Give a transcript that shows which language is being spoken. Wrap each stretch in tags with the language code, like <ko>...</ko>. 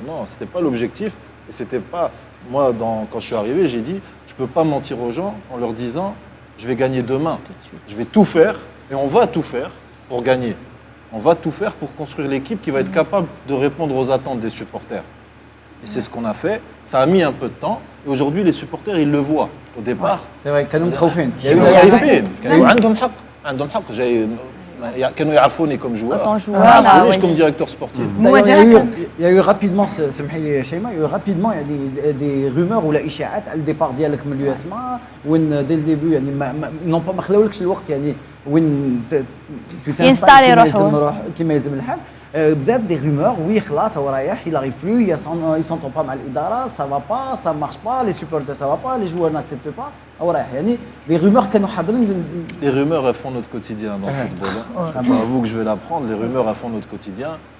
<fr>Non, ce n'était pas l'objectif. Et c'était pas... Moi, quand je suis arrivé, j'ai dit je ne peux pas mentir aux gens en leur disant je vais gagner demain. Je vais tout faire, et on va tout faire pour gagner. On va tout faire pour construire l'équipe qui va être capable de répondre aux attentes des supporters. Et c'est ce qu'on a fait. Ça a mis un peu de temps. Et aujourd'hui, les supporters, ils le voient. Au départ, c'est vrai,</fr> <ar>كانوا متخوفين. كانوا عندهم حق. كانوا يعرفوني</ar> <fr>comme joueur.</fr> <ar>يعرفونيش</ar> <fr>comme directeur sportif. Il y a eu rapidement,</fr> <ar>سمحي لي شيماء, il y a eu rapidement يعني des rumeurs ولا إشاعات على الديبار ديالك من اليوسما وين ديال الديبي يعني ما خلاولكش الوقت يعني وين ينستالي روحو كما يلزم الحال.</ar> <fr>بدات دي rumeurs, oui</fr> <ar>خلاص هو رايح,</ar> <fr>il arrive plus, il s'entend pas مع الإدارة, ça va pas, ça marche pas, les supporters ça va pas, les joueurs n'acceptent pas, هو رايح يعني les rumeurs</fr> <ar>كانوا حاضرين.</ar> <fr>Les rumeurs elles font notre quotidien dans le football. C'est pas à vous que je vais l'apprendre, les rumeurs elles font notre quotidien.</fr>